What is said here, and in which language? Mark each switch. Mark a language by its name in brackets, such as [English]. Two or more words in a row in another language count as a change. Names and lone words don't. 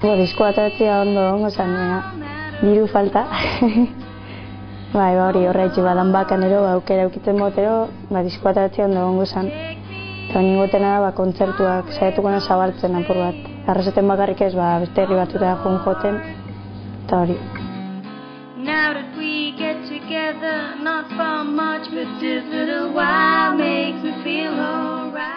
[Basque] Diskoa ateratzea ondo zan, diru falta. Hori horretxe badan bakan ero, aukera eukitzen botero, diskoa ateratzea ondo zan. Eta ningotena kontzertuak saiatuko na zabaltzen apur bat. Arrasaten bakarrik ez, beste herri batzuta joan joten, eta hori. [English] Now that we get together, not for much, but this little while makes me feel alright.